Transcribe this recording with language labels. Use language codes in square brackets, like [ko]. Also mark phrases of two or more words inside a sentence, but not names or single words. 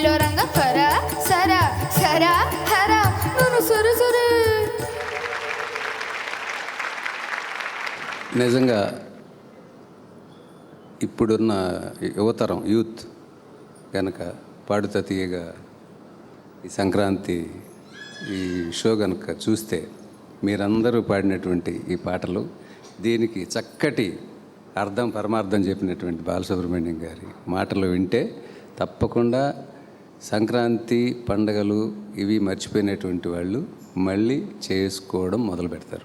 [te] ರಂಗ ಕರ ಸರ ಸರ ಹರ ನಾನು ಸುರು ಸುರು. నిజంగా ఇప్పుడున్న యువతరం యూత్ కనుక పాడుతా తీయగా ఈ సంక్రాంతి ఈ షో కనుక చూస్తే మీరందరూ పాడినటువంటి ఈ పాటలు దీనికి చక్కటి అర్థం పరమార్థం చెప్పినటువంటి బాలసుబ్రహ్మణ్యం గారి మాటలు వింటే తప్పకుండా సంక్రాంతి పండగలు ఇవి మర్చిపోయినటువంటి వాళ్ళు మళ్ళీ చేసుకోవడం మొదలు పెడతారు.